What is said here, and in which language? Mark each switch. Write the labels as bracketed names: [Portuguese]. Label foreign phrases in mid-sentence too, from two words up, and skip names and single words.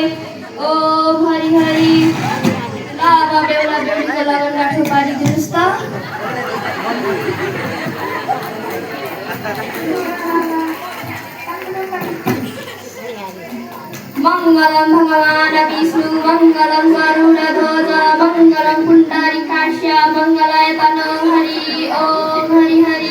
[Sanskrit] ओम हरि हरि। [Nepali] ल अब बेहुला बेहुलीको लगन गाँठो पारिदिनुहोस् त। [Sanskrit] मंगलम भगवान विष्णु मंगलम गरुड़ध्वज मंगलम पुंडरीकाक्ष मंगलाय तनो हरि। ओम हरि हरि।